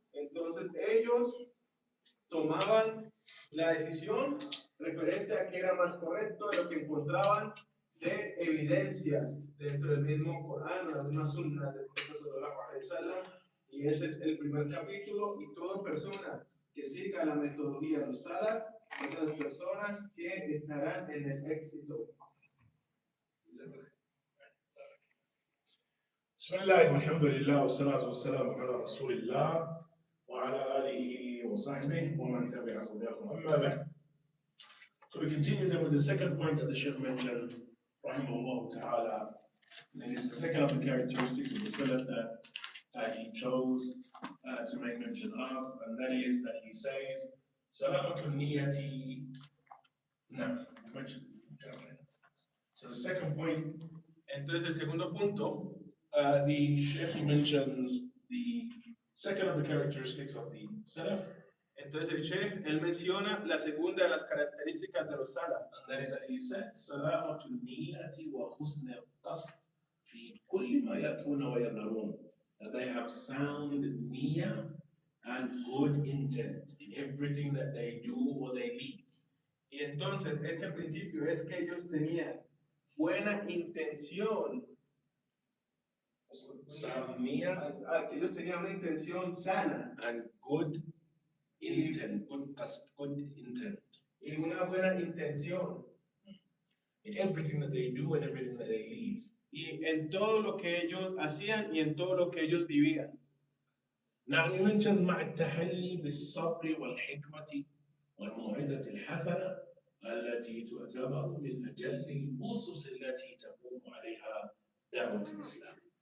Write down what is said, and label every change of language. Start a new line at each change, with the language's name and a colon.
Spanish: Entonces ellos tomaban la decisión referente a qué era más correcto de lo que encontraban de evidencias dentro del mismo Corán o la misma Sunna del profeta sallallahu alaihi wasallam. Y ese es el primer capítulo, y toda persona que siga la metodología de los salaf son las personas que estarán en el éxito.
Arabic: بسم الله والحمد لله والصلاة والسلام على رسول الله وعلى آله وصحبه ومن تبع هداه أما بعد.
English: So we continue then with the second point that the Sheikh mentioned, rahimahullah ta'ala, and it's the second of the characteristics of the Salaf that he chose to make mention of, and that is that he says,
Arabic: Salamatul niyati.
English: No, you mentioned. So the second point,
Spanish: entonces el segundo punto,
English: the Sheikh mentions the second of the characteristics of the Salaf.
Spanish: Entonces el Sheikh, él menciona la segunda de las características de los salaf.
English: And that is that he said,
Arabic: سلامة النية وحسن القصد في كل ما يأتون ويذرون.
English: That they have sound niyyah and good intent in everything that they do or they leave.
Spanish: Y entonces ese principio es que ellos tenían buena intención.
English: Sound niyyah,
Spanish: que ellos tenían una intención sana.
English: And good intent, good intent.
Spanish: Y una buena intención.
English: In everything that they do and everything that they leave.
Spanish: Y en todo lo que ellos hacían y en todo lo que ellos vivían.
English: Now we mentioned
Arabic: مع التحلي بالصبر والحكمة والموعظة الحسنة التي تعتبر من أجل الأسس التي تقوم عليها دعوة الإسلام.